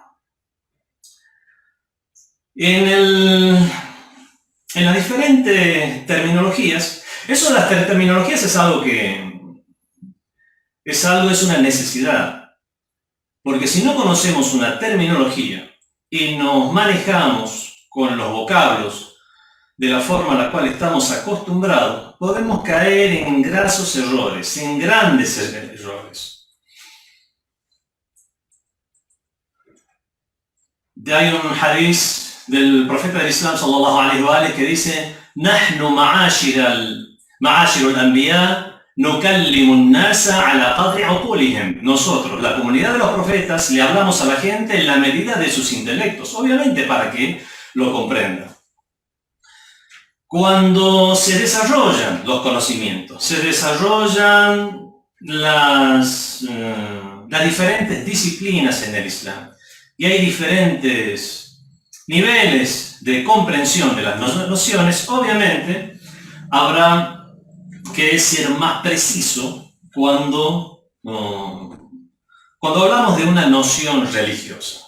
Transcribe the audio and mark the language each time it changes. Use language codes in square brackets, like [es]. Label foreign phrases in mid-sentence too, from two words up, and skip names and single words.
[es] En las diferentes terminologías, eso de las terminologías es una necesidad, porque si no conocemos una terminología y nos manejamos con los vocablos de la forma a la cual estamos acostumbrados, podemos caer en grasos errores, en grandes errores. Hay un hadith del profeta del Islam [ar] صلى الله عليه وسلم [es] que dice: [ar] "نحن معاشر الأنبياء نكلم الناس على قدر عقولهم". [es] Nosotros, la comunidad de los profetas, le hablamos a la gente en la medida de sus intelectos, obviamente para que lo comprendan. Cuando se desarrollan los conocimientos, se desarrollan las las diferentes disciplinas en el Islam y hay diferentes niveles de comprensión de las nociones, obviamente habrá que ser más preciso cuando hablamos de una noción religiosa.